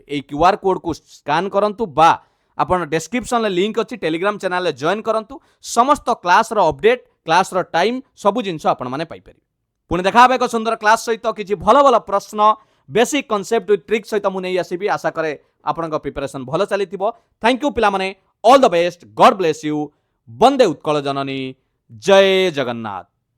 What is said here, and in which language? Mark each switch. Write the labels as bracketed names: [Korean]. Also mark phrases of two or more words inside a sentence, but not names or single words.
[Odia] ଏ [English] QR code [Odia] କୁ ସ୍କାନ କରନ୍ତୁ ବା ଆପଣ ଡିସକ୍ରିପସନ ରେ ଲିଙ୍କ ଅଛି, [English] Telegram channel [Odia] ରେ ଜଏନ କରନ୍ତୁ। ସମସ୍ତ କ୍ଲାସ ର ଅପଡେଟ, କ୍ଲାସ ର ଟାଇମ ସବୁ ଜିନିଷ ଆପଣ ମାନେ ପାଇ ପାରିବେ। ପୁଣି ଦେଖା ଏକ ସୁନ୍ଦର କ୍ଲାସ ସହିତ କିଛି ଭଲ ଭଲ ପ୍ରଶ୍ନ, [English] basic concept with trick [Odia] ସହିତ ମୁଁ ନେଇ ଆସିବି। ଆଶା କରେ ଆପଣଙ୍କ ପ୍ରିପରେସନ ଭଲ ଚାଲିଥିବ। [English] thank you [Odia] ପିଲା ମାନେ। [English] all the best. God bless you. [Odia] ବନ୍ଦେ ଉତ୍କଳ ଜନନୀ। ଜୟ ଜଗନ୍ନାଥ।